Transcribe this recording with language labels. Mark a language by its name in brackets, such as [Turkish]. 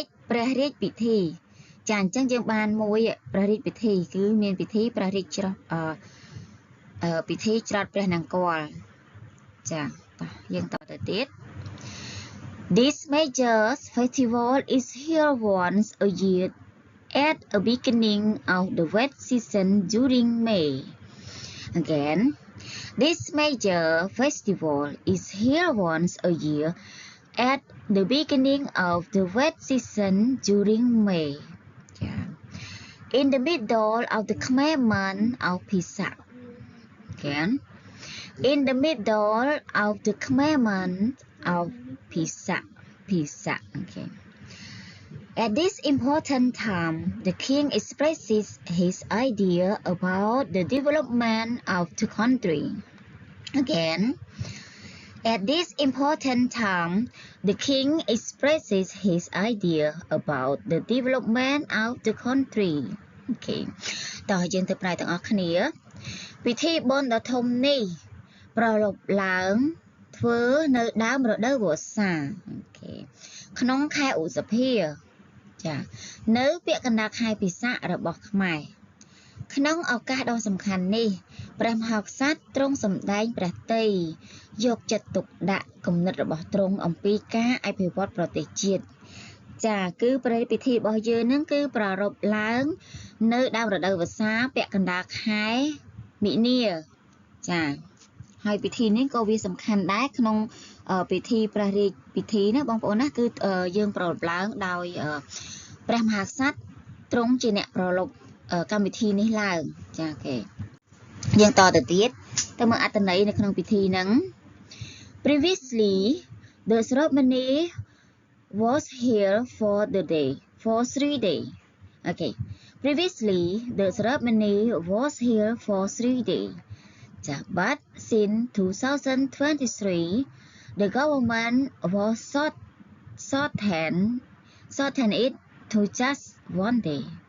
[Khmer] ព្រះរាជពិធីចាអញ្ចឹងយើងបានមួយព្រះរាជពិធីគឺមានពិធីព្រះរាជច្រត់ពិធីច្រត់ព្រះនង្គ័លចាយើងតទៅទៀត [English] This major festival is held once a year at the beginning of the wet season during May. Again, this major festival is held once a year at the beginning of the wet season during May. Yeah. In the middle of the Khmer month of Pisak. Again, in the middle of the Khmer month of Pisak. Okay. At this important time, the king expresses his idea about the development of the country. Again, at this important time, the king expresses his idea about the development of the country. Okay. [Khmer] តោះយើងទៅប្រែទាំងអស់គ្នាពិធីបុណ្យដ៏ធំនេះប្រារព្ធឡើងធ្វើនៅដើមរដូវវស្សាអូខេក្នុងខែឧសភាចានៅពាក់កណ្ដាលខែពិសាខរបស់ខ្មែរ ក្នុងឱកាសដ៏សំខាន់នេះព្រះមហាក្សត្រទ្រង់សម្ដែងព្រះទ័យយកចិត្តទុកដាក់គំនិតរបស់ទ្រង់អំពីការអភិវឌ្ឍប្រទេសជាតិចាគឺប្រតិពិធីរបស់យើងនឹងគឺប្រារព្ធឡើងនៅដើមរដូវវស្សាពាក់កណ្ដាលខែមិនិនាចាហើយពិធីនេះក៏វាសំខាន់ដែរក្នុងពិធីព្រះរាជពិធីណាបងប្អូនណាគឺយើងប្រារព្ធឡើងដោយ ព្រះមហាក្សត្រទ្រង់ជាអ្នកប្រារព្ធកម្មវិធីនេះឡើងចាគេយើងតទៅទៀតទៅមើលអត្ថន័យនៅក្នុងពិធីហ្នឹង [English] Previously the ceremony was here for 3 days. Okay. Previously the ceremony was here for 3 days. But since 2023 the government was shortened it to just 1 day.